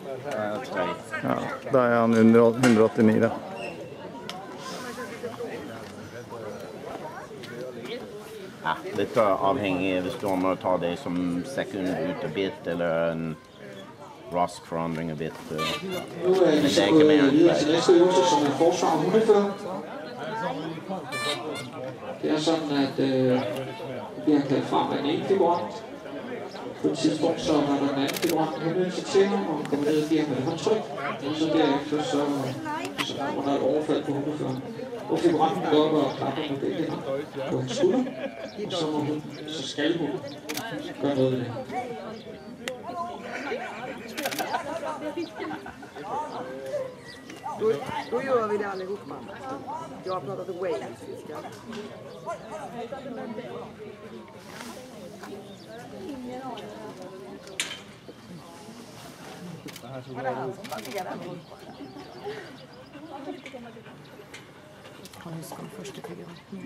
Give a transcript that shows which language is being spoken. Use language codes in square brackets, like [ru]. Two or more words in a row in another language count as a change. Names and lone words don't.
[no] 3. Ja, da er han under 189 da. Ja, litt avhengig hvis du må ta det som sekund ut av bit, eller en rask forandring av bit. [da] Nu er vi så gået videre til næste øvelse, som er forsvar og hundefører. Det er sådan, at det bliver kaldt frem af en ene figurant. På et tidspunkt så var der en anden figurant henvendt sig til ham, og kom ned og giver ham et håndtryk. Og så derefter så kommer der et overfald på hundeføreren. Og figuranten går op og klapper med begge hænder på hans skulder. Og så må hun, så skal hun gøre noget ved det. [sv] Då gör vi det allihopa. Jag pratade waylandsiska. [no] Kan huske den første figuranten.